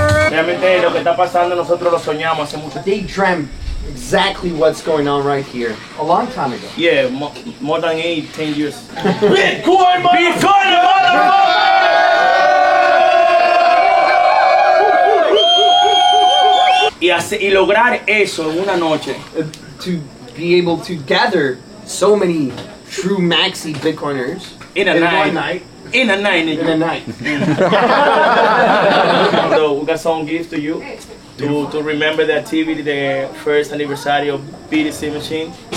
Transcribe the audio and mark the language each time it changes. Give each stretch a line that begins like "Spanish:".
Spanish: Realmente lo que está pasando nosotros lo soñamos hace mucho.
English: They dreamt exactly what's going on right here a long time ago. Yeah, more than 8, 10 years. Bitcoin, motherfucker!
Spanish: Y lograr eso en una noche.
English: To be able to gather so many true maxi Bitcoiners In a in night. one night. In a night, In a night. So we got some gifts to you to remember the activity, the first anniversary of BTC machine.